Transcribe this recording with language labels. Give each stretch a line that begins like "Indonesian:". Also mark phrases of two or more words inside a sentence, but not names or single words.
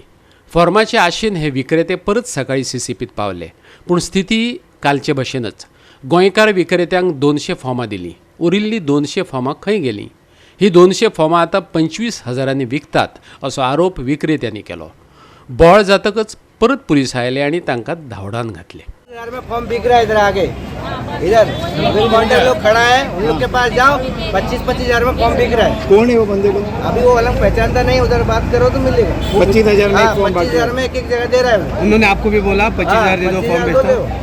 Konkani: फॉर्माचे आशेन हे विक्रेते परत सकाळी सीसीपीत पावले, पूण स्थिती कालचे भशेनच. गोंयकार विक्रेत्यांक 200 फॉर्मां दिलीं. उरिल्लीं 200 फॉर्मां खंय गेलीं? ही 200 फॉर्मां आतां 25,000 विकतात असो आरोप विक्रेत्यांनी केलो. बोळ जातकच परत पुलीस आयले आनी तांकां धांवडावन घातले.
Hindi: में फॉर्म बिक रहा है इधर आगे, इधर काउंटर लोग खड़ा है, उन लोग के पास जाओ. 25,000 में फॉर्म बिक रहा है. कौन है वो बंदे को? अभी वो वाला पहचानता नहीं, उधर बात करो तो मिलेगा. 25,000 में 25,000 में एक जगह दे रहा है. उन्होंने आपको भी बोला 25,000 दे दो फॉर्म बेचता.